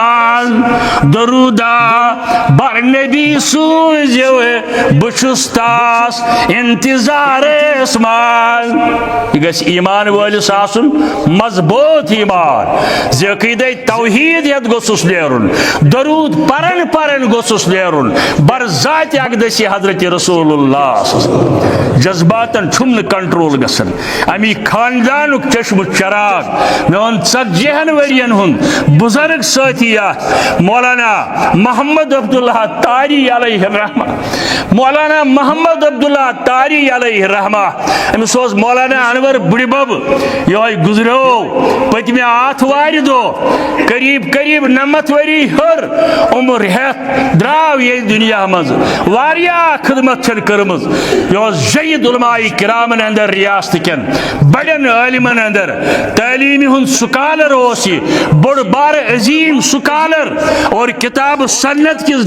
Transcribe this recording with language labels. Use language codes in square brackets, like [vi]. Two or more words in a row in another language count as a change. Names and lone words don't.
[ks] منٛز درودہ بر نبی سوٗزِو بہٕ چھُس تاس انتظارس منٛز یہ گژھِ ایمان وٲلِس آسُن مضبوٗط ایمان زِ عقیدے توحید ہٮ۪تھ گوٚژھُس نیرُن درود پرن پرن گوٚژھُس نیرُن برذات اقدسی حضرت رسول اللہ جذباتن چھُم نہٕ کنٹرول گژھان امی خاندانُک چشمہ چراغ مےٚ ووٚن 40 ؤرین ہُنٛد بزرگ سٲتھی اکھ مولانا محمد عبداللہ تاری علیہ رحمہ مولانا محمد عبداللہ تاری علیہ رحمہ أمِس اوس مولانا انور بُڈِ بب یہوے گُزریو پٔتمہِ آتھوارِ دۄہ قریب قریب 90 ؤری ہر عمر ہٮ۪تھ درٛاو ییٚتہِ دُنیا منٛز واریاہ خدمت چھن کٔرمٕژ یہِ اوس جید علماء کرامن اندر ریاست کٮ۪ن بڑٮ۪ن عٲلمن اندر تعلیٖمہِ ہُنٛد سُکالر اوس یہِ بوٚڑ بارٕ عظیٖم سُکالر اور کتاب سنت کِس